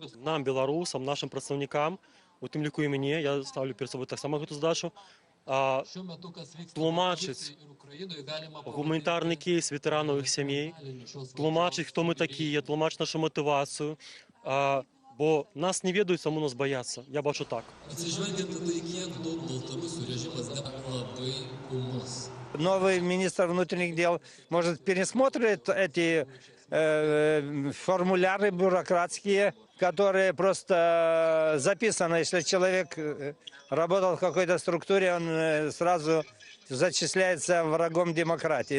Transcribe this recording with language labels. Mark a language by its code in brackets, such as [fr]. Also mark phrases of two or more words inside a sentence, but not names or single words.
[be] Нам, беларусам, нашым прадстаўнікам, у тым ліку і мяне, я ставлю перад сабой таксама гэту задачу, тлумачыць гуманітарны кейс ветэранаў іх сямей, тлумачыць, хто мы такія, тлумачыць нашу матывацыю, бо нас не ведаюць, саму нас баяцца. Я бачу так. [ru] Новый министр внутренних дел, может, пересмотрит эти формуляры бюрократские, которые просто записаны. Если человек работал в какой-то структуре, он сразу зачисляется врагом демократии.